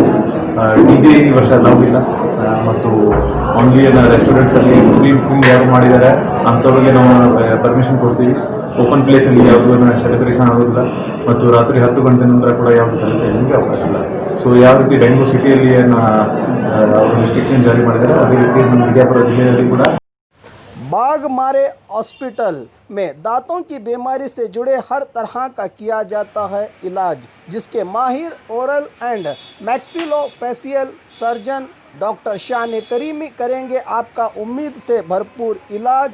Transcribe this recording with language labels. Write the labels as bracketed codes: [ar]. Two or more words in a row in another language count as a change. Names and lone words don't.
[kn] DJ ಈ ವರ್ಷ ಅಲೌಡ್ ಇಲ್ಲ ಮತ್ತು ಓನ್ಲಿ ರೆಸ್ಟೋರೆಂಟ್ಸಲ್ಲಿ ಕುಕಿಂಗ್ ಯಾರು ಮಾಡಿದ್ದಾರೆ ಅಂಥವ್ರಿಗೆ ನಾವು ಪರ್ಮಿಷನ್ ಕೊಡ್ತೀವಿ। ಓಪನ್ ಪ್ಲೇಸಲ್ಲಿ ಯಾವುದೂ ಸೆಲೆಬ್ರೇಷನ್ ಆಗೋದಿಲ್ಲ ಮತ್ತು ರಾತ್ರಿ 10 ಗಂಟೆ ನಂತರ ಕೂಡ ಯಾವುದು ಸೆಲೆಬ್ರೇಷನ್ಗೆ ಅವಕಾಶ ಇಲ್ಲ। ಸೊ ಯಾವ ರೀತಿ ಬೆಂಗಳೂರು ಸಿಟಿಯಲ್ಲಿ ಅವರು ರಿಸ್ಟ್ರಿಕ್ಷನ್ ಜಾರಿ ಮಾಡಿದ್ದಾರೆ ಅದೇ ರೀತಿ ನಮ್ಮ ವಿಜಯಪುರ ಜಿಲ್ಲೆಯಲ್ಲಿ ಕೂಡ। [hi] बागमारे हॉस्पिटल में दांतों की बीमारी से जुड़े हर तरह का किया जाता है इलाज, जिसके माहिर [en] oral and maxillofacial surgeon [hi] डॉक्टर शान करीमी करेंगे आपका उम्मीद से भरपूर इलाज।